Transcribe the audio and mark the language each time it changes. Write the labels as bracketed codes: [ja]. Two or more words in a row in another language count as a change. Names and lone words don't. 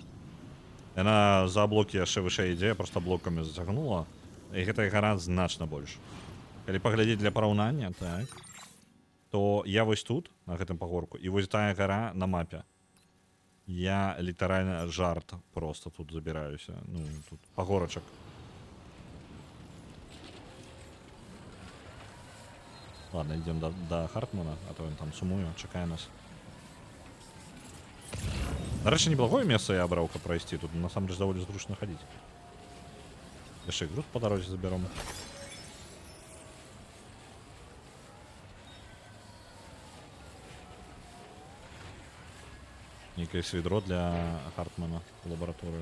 [be] Яна за блокі яшчэ вышэй ідзе, проста блокамі зацягнула. І гэтая гара значна больш. Калі паглядзець для параўнання, так, то я вось тут, на гэтым пагорку, і вось тая гара на мапе. Я літаральна жарт просто тут забіраюся. Ну, тут пагорачак. [ru] Ладно, идем до Хартмана, а то он там [be] сумуе, чакае нас. Нарэшце, неблагое месца я абраў, каб прайсці. Тут насамрэч даволі зручна хадзіць. Яшчэ і груз по дарозе забяром. Некае свідро для Хартмана у лабараторыю.